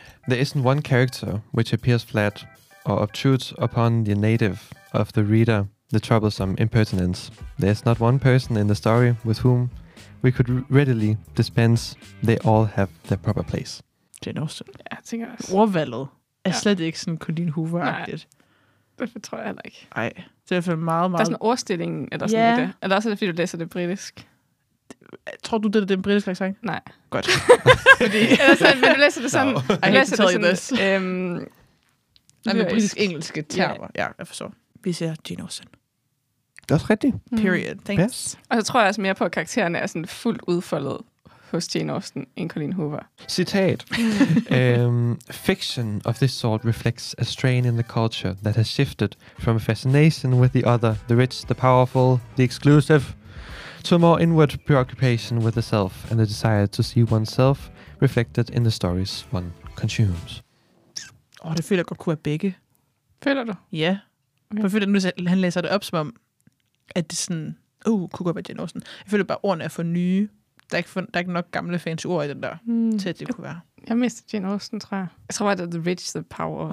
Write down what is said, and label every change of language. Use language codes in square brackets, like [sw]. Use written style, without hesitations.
[en] There isn't one character which appears flat or obtrudes upon the native of the reader the troublesome impertinence. There is not one person in the story with whom we could readily dispense. They all have their proper place. Jane Austen. [da] Ja, jeg tænker også. Ordvalget. Ja. Er slet ikke sådan Colleen Hoover-agtigt. Det tror jeg heller ikke. Nej. Det er i hvert fald meget, meget... Der er sådan en ordstilling, eller sådan noget. [en] Yeah. [da] Eller også er det, fordi du læser det britisk. Tror du, det er den britiske accent? Nej. Godt. Fordi... eller sådan, men du læser det sådan... [en] No. I hate to tell you this. [da] Det er britisk-engelske termer. Ja, jeg forstår. Vi ser Jane Austen. Det er også rigtigt. [en] Period. Thanks. Yes. [da] Og så tror jeg også mere på, at karaktererne er sådan fuldt udfoldet hos Jane Austen end Colleen Hoover. Citat. [en] Fiction of this sort reflects a strain in the culture that has shifted from a fascination with the other, the rich, the powerful, the exclusive, to a more inward preoccupation with the self and the desire to see oneself reflected in the stories one consumes. [da] Åh, det føler jeg godt kunne være begge. Føler du? Ja. Okay. For jeg føler, at nu, han læser det op, som om, at det sådan, kunne godt være Jane Austen. Jeg føler bare, ordene er for nye. Der er ikke nok gamle fans ord i den der, til at det kunne være. Jeg mister Jane Austen, tror jeg. Jeg tror bare, det er [en] The Rich, The Power.